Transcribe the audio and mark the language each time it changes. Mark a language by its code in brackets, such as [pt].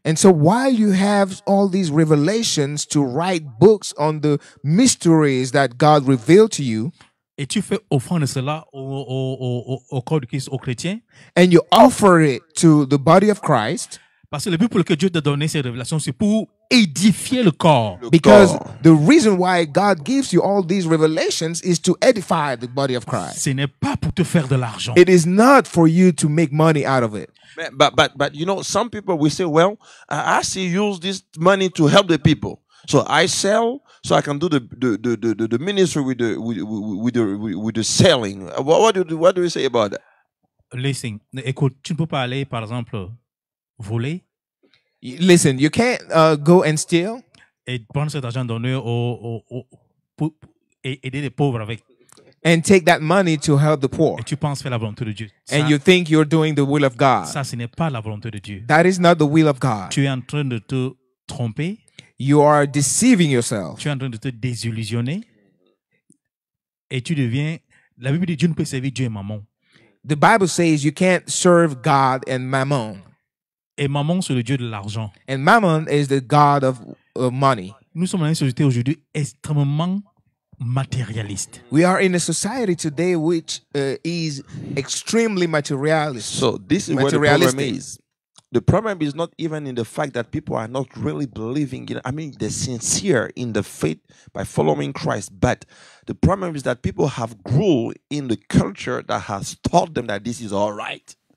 [en] And so while you have all these revelations to write books on the mysteries that God revealed to you, [fr] et tu fais offrande de cela au corps de Christ, aux chrétiens, [en] and you offer it to the body of Christ, [fr] Parce que le but pour lequel Dieu t'a donné ces révélations, c'est pour édifier le corps. Le [en] Because [fr] corps. [en] the reason why God gives you all these revelations is to edify the body of Christ. [fr] Ce n'est pas pour te faire de l'argent. [en] It is not for you to make money out of it. But you know, some people will say, well, I see use this money to help the people. So I sell so I can do the ministry with the selling. What do you say about that? [fr] Listen, écoute, tu ne peux pas aller, par exemple, voler [en] Listen, you can't go and steal [fr] et prendre cet argent donné pour aider les pauvres avec. [en] and take that money to help the poor. [fr] Et tu penses faire la volonté de Dieu. [en] And you think you're doing the will of God. [fr] Ça, ce n'est pas la volonté de Dieu. [en] That is not the will of God. [fr] Tu es en train de te tromper. [en] You are deceiving yourself. [fr] Tu es en train de te désillusionner. Et tu deviens... La Bible dit Dieu ne peut servir Dieu et maman. [en] The Bible says you can't serve God and Mammon. [fr] Et maman, c'est le Dieu de l'argent. [en] And Mammon is the God of money. [fr] Nous sommes dans une société aujourd'hui extrêmement matérialiste. [en] We are in a society today which is extremely materialist. So this is where the problem Materialistic. is. The problem is not even in the fact that people are not really believing in, I mean, they're sincere in the faith by following Christ. But the problem is that people have grew in the culture that has taught them that this is all right.